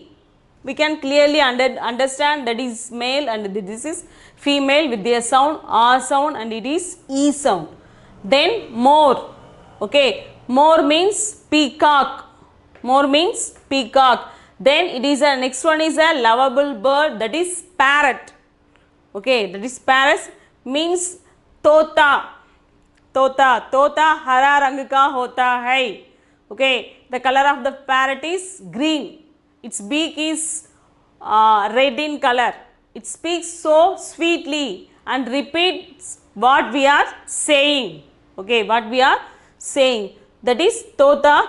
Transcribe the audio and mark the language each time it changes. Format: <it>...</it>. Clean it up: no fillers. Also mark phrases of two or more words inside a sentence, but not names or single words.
<en>We can clearly understand that is male and this is female with their sound R sound and it is E sound. Then more. Okay, more means peacock. More means peacock. Then it is a next one is a lovable bird, that is parrot. Okay, that is parrot means tota. Tota.</en> <hi>तोता हरा रंग का होता है.</hi> <en>Okay, the color of the parrot is green. Its beak is red in color. It speaks so sweetly and repeats what we are saying. Okay, what we are saying. That is tota.</en>